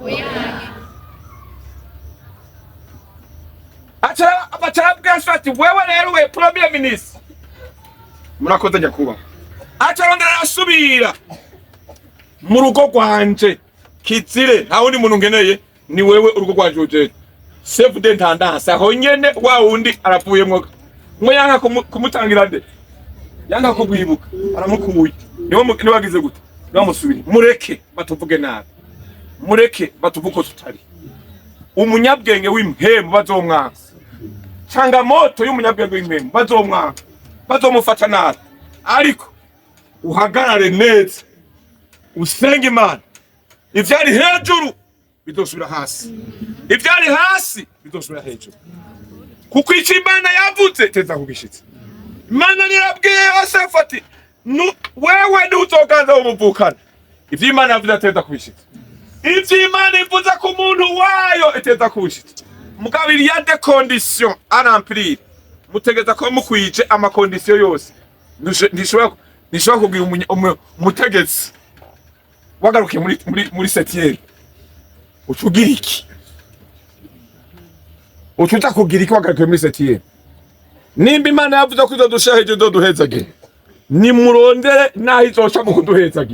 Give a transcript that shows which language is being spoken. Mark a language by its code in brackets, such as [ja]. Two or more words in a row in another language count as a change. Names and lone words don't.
[rn] Acara bwashati wewe rero we [en] Premier Minister. [rn] Murakoze nyakuba. Acarondera arasubira mu rugo rwanje Kizire, nta wundi muntu ngeneye, ni wewe urugo rwanje uje. [fr] Chef d'intendance [rn] aho nyene wa wundi arapuyemwo. Mwe yanga kumutangira nde? Yanga kugwibuka aramukuye. Niwe wagize gute? Bamusubire. Mureke batuvuge nabi. Mureke batuvuko tutari. Umunyabwenge w'impemu bazomwanga. Changamoto y'umunyabwenge w'impemu bazomwanga. Bazomufata nabi. Ariko uhagarare neza. Usenge Imana. Ivyari hejuru bidosubira hasi. Ivyari hasi bidosubira hejuru. Kuko icyo Imana yavuze teza kubishitsa. Imana nirabwiye Yosefu ati wewe ntuzoganza umuvukana. Ivyo Imana yavuze teza kubishitsa. Ivyo Imana ivuze ku muntu wayo iteza kubishitsa. [fr] Mugabo il y a des conditions à remplir. [rn] Mutegeza ko mukwije amakondisiyo yose. Nishobora kugira umutegetsi wagaruke muri setiere. Ucugira iki? Ucuta kugira iki wagaruke muri setiere? Nimba Imana yavuze ko izodusha hejuru izoduhezagire, nimurondere naho izoca mu kuduhezagire.